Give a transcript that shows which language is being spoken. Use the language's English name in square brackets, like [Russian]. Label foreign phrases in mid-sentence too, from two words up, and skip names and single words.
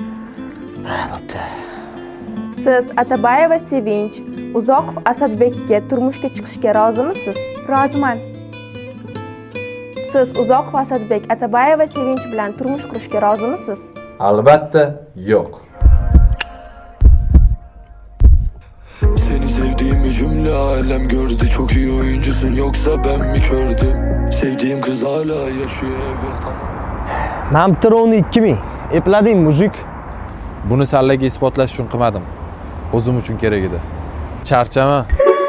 [Uzbek] Siz Atabayeva Sevinch Uzoqov Asadbekka turmushga chiqishga rozimisiz? Roziman. Siz Uzoqov Asadbek Atabayeva Sevinch bilan turmush qurishga rozimisiz? Albatta, yo'q. [Turkish] Seni sevdiğimi cümle alem gördü. Çok iyi oyuncusun yoksa ben mi kördüm? Sevdiğim kız hala yaşıyor evet ama. [Uzbek] Man bitta rovni 2000. Eplading mujik. Buni sallaga isbotlash uchun qilmadim. O'zim uchun kerak edi. Charchama.